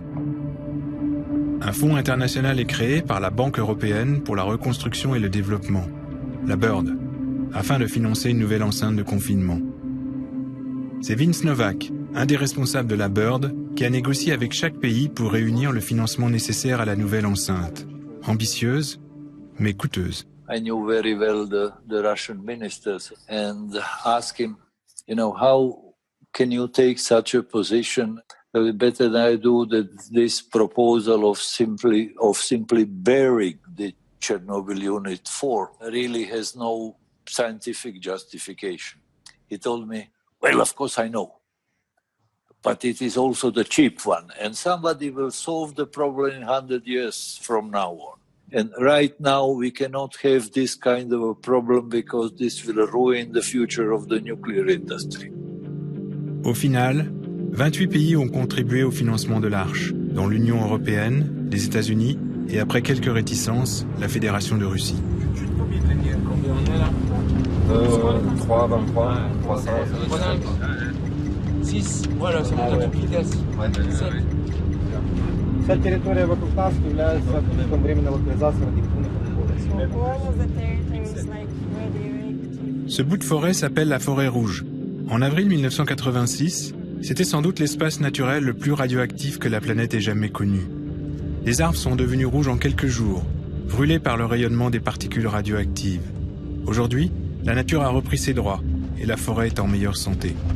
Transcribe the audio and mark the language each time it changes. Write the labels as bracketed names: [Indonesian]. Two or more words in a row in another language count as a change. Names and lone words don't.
[French] Un fonds international est créé par la Banque européenne pour la reconstruction et le développement, la BIRD, afin de financer une nouvelle enceinte de confinement. C'est Vince Novak, un des responsables de la BIRD, qui a négocié avec chaque pays pour réunir le financement nécessaire à la nouvelle enceinte, ambitieuse, mais coûteuse. [English] I knew very well the Russian ministers and asked him, how can you take such a position? Better than I do that this proposal of simply burying the Chernobyl Unit 4 really has no scientific justification. He told me, well, of course I know, but it is also the cheap one, and somebody will solve the problem in 100 years from now on. And right now we cannot have this kind of a problem because this will ruin the future of the nuclear industry. [French] Au final, 28 pays ont contribué au financement de l'Arche, dont l'Union européenne, les États-Unis et, après quelques réticences, la Fédération de Russie. Combien on est là 3, 23, 300, 6, voilà, c'est mon toute vitesse. 7. [Russian] Вся территория вокруг нас является пунктом временной локализации радиоактивных отходов. [French] Ce bout de forêt s'appelle la forêt rouge. En avril 1986, c'était sans doute l'espace naturel le plus radioactif que la planète ait jamais connu. Les arbres sont devenus rouges en quelques jours, brûlés par le rayonnement des particules radioactives. Aujourd'hui, la nature a repris ses droits et la forêt est en meilleure santé.